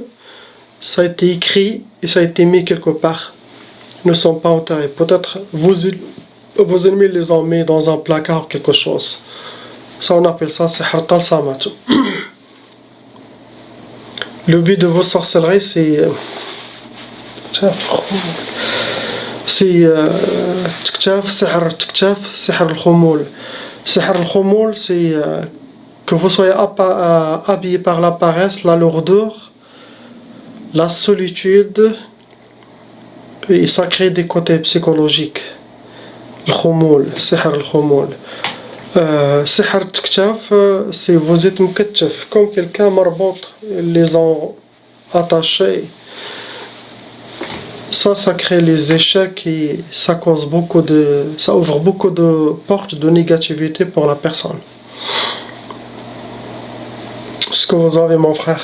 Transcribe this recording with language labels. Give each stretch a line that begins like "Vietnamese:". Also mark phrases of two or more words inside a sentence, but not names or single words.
French: Ça a été écrit et ça a été mis quelque part. Ils ne sont pas enterrés. Peut-être vos ennemis les ont mis dans un placard ou quelque chose. Ça, on appelle ça
Arabic: سحر طلسمات.
French: Le but de vos sorcelleries, c'est
Arabic: تكتاف سحر تكتاف سحر الخمول. سحر الخمول,
French: c'est que vous soyez habillé par la paresse, la lourdeur, la solitude, et ça crée des côtés psychologiques.
Arabic: الخمول, سحر الخمول. سحر تكتاف,
French: c'est vous êtes مكتف, comme quelqu'un مربوط, ils les ont attachés. Ça crée les échecs et ça ouvre beaucoup de portes de négativité pour la personne. Ce que vous avez, mon frère.